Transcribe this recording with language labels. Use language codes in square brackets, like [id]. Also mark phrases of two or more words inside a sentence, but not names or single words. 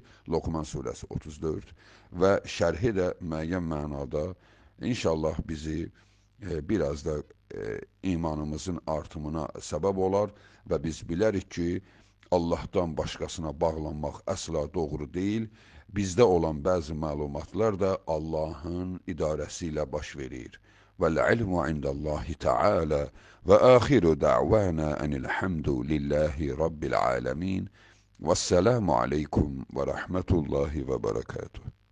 [az] Loqman surəsi 34 və şərhi də müəyyən mənada inşallah bizi biraz da imanımızın artımına səbəb olar və biz bilərik ki, Allahdan başqasına bağlanmaq əsla doğru deyil. Bizdə olan bəzi məlumatlar da Allahın idarəsi ilə baş verir. [ar] وَالْعِلْمُ عِنْدَ اللّٰهِ تَعَالَى وَآخِرُ دَعْوَانَا أَنِ الْحَمْدُ لِلّٰهِ رَبِّ الْعَالَمِينَ وَالسَّلَامُ عَلَيْكُمْ وَرَحْمَةُ اللّٰهِ وَبَرَكَاتُهُ